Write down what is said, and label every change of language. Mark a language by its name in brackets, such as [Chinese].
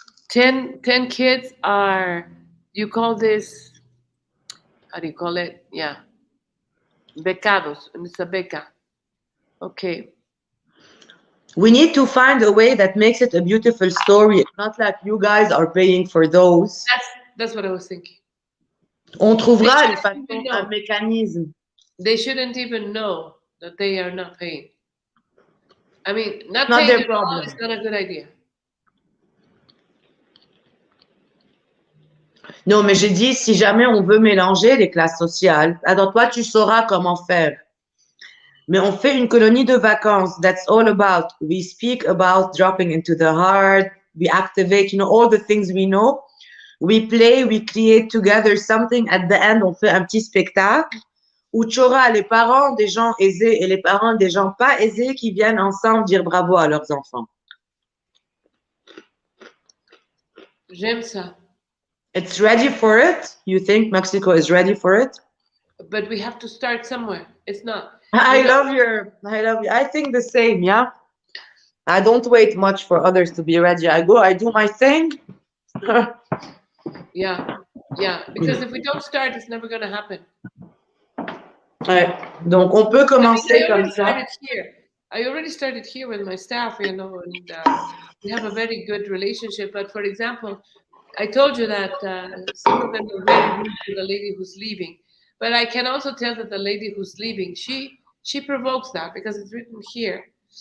[English] 10 kids are, you call this, how do you call it? Yeah. Becados. And it's a beca. Okay. We need to find a way that makes it a beautiful story. It's not like you guys are paying for those. That's what I was thinking. [French] On trouvera une façon, un mécanisme. [English] They shouldn't even know that they are not paying. I mean, not Not paying their at all problem. is not a good idea. [French] Non, mais j'ai dit, si jamais on veut mélanger les classes sociales, alors toi, tu sauras comment faire. Mais on fait une colonie de vacances. [English] That's all about. We speak about dropping into the heart. We activate, all the things we know. We play, we create together something. [French] At the end, on fait un petit spectacle où tu auras les parents des gens aisés et les parents des gens pas aisés qui viennent ensemble dire bravo à leurs enfants. J'aime ça. [English] It's ready for it? You think Mexico is ready for it? But we have to start somewhere. It's not. I love you. I think the same, yeah. I don't wait much for others to be ready. I go, I do my thing. Yeah. Because if we don't start, it's never going to happen. [French] Ouais. Donc, on peut commencer comme ça. [English] I already started here with my staff, and we have a very good relationship. But for example, I told you that some of them are very rude to the lady who's leaving. But I can also tell that the lady who's leaving, she provokes that because it's written here.